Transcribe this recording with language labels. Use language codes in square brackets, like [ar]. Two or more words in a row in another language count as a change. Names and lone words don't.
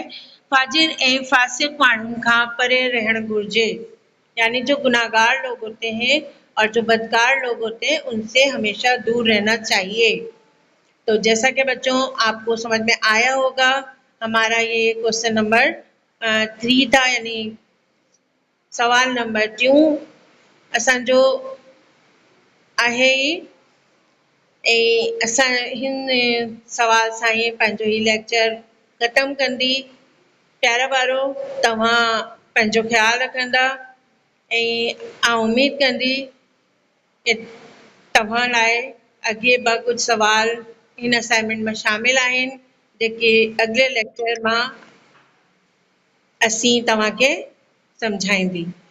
[sd] فاجر اے فاسق مانوں کھا پرے رہن گرجے، [ur] یعنی جو گناہ گار لوگ ہوتے ہیں اور جو بدکار لوگ ہوتے ہیں ان سے ہمیشہ دور رہنا چاہیے. تو جیسا کہ بچوں آپ کو سمجھ میں آیا ہوگا، ہمارا یہ [en] question number [ur] 3 تھا، یعنی سوال نمبر 2 [sd] اساں جو आहे اساں ہن سوال سان ہی پنहिंजो ही लेक्चर ختم कंदी. प्यारा ॿारो तव्हां पंहिंजो ख़्यालु रखंदा ऐं उमेद कंदी कि तव्हां लाइ अॻे कुझु सवाल हिन असाइनमेंट में शामिल आहिनि जेके अॻिले लेक्चर मां असीं तव्हांखे सम्झाईंदी.